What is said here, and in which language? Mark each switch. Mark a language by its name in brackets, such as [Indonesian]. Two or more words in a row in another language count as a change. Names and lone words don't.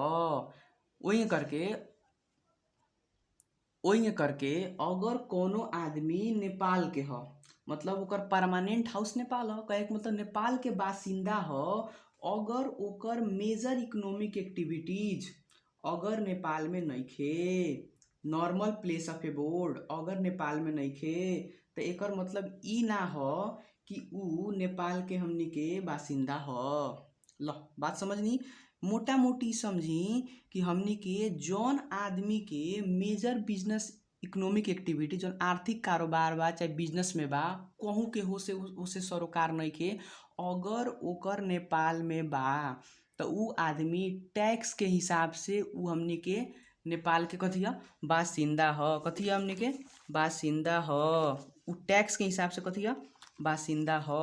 [Bhojpuri] वही करके अगर कोनो आदमी नेपाल के हो मतलब ओकर [English] permanent house [Bhojpuri] नेपाल हो कहे मतलब नेपाल के बासिंदा हो अगर ओकर [English] major economic activities [Bhojpuri] अगर नेपाल में नइखे [English] normal place of abode [Bhojpuri] अगर नेपाल में नइखे तो एकर मतलब ई ना हो कि उ नेपाल के हमनी के बासिंदा हो। ल बात समझनी मोटा मोटी समझी कि हमनी के जौन आदमी के [English] major business economic activity [Bhojpuri] जौन आर्थिक कारोबार बा चाहे बिजनेस में बा कहूँ के हो से सरोकार नइखे अगर ओकर नेपाल में बा तो उ आदमी टैक्स के हिसाब से उ हमनी के नेपाल के कथी है बासिंदा हो कथी है हमनी के बासिंदा हो उ टैक्स के हिसाब से कथी है बासिंदा हो।